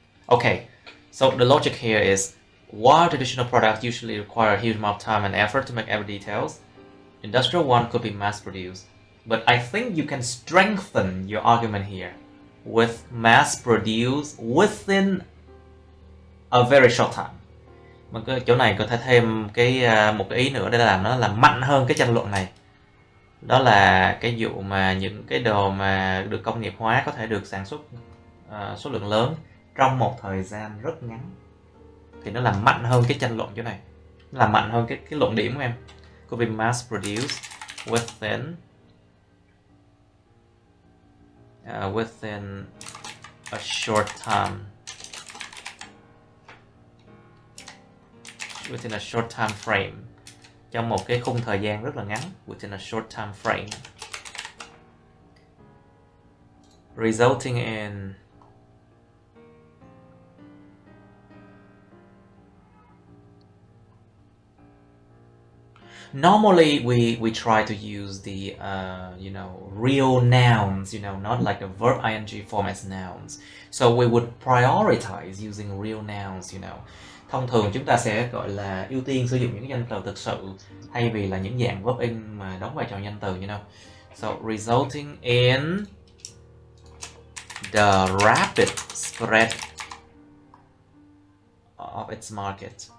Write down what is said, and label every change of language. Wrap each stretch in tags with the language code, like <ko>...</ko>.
<en>Okay, so the logic here is, while traditional products usually require a huge amount of time and effort to make every details, industrial one could be mass produced. But I think you can strengthen your argument here with mass produced within a very short time.</en> <vi>Mà cái chỗ này có thể thêm một cái ý nữa để làm nó là mạnh hơn cái tranh luận này. Đó là cái vụ mà những cái đồ mà được công nghiệp hóa có thể được sản xuất số lượng lớn trong một thời gian rất ngắn. Thì nó làm mạnh hơn cái tranh luận chỗ này. Nó làm mạnh hơn cái luận điểm của em.</vi> <en>Could be mass produced within a short time. Within a short time frame.</en> <vi>Trong một cái khung thời gian rất là ngắn.</vi> <en>Within a short time frame. Resulting in normally we try to use the real nouns, not like the verb ing form as nouns. So we would prioritize using real nouns,</en> <vi>Thông thường chúng ta sẽ gọi là ưu tiên sử dụng những danh từ thực sự thay vì là những dạng verb in mà đóng vai trò danh từ,</vi> <en>So resulting in the rapid spread of its market.</en>